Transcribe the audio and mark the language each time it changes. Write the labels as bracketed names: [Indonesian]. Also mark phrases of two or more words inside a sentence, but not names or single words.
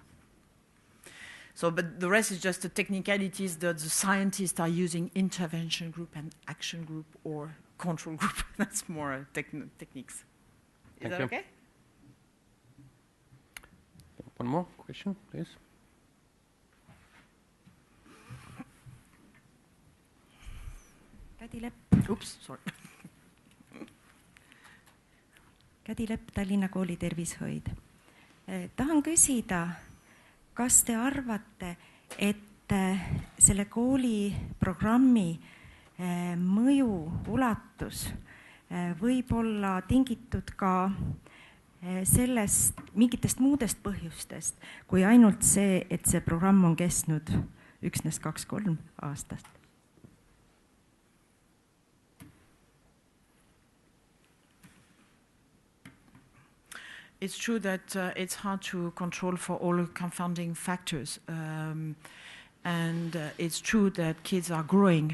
[English] So, but the rest is just the technicalities that the scientists are using: intervention group and action group or control group. That's more techniques. Is that okay? One more question, please. Kädi Lepp. Oops, sorry. [Estonian] Kädi Lepp, Tallinna kooli tervishoid. Tahan küsida, kas te arvate, et selle kooli programmi mõju ulatus võib olla tingitud ka sellest mingitest muudest põhjustest, kui ainult see, et see programm on kestnud üksnes 2-3 aastat? [English] It's true that it's hard to control for all confounding factors. And it's true that kids are growing.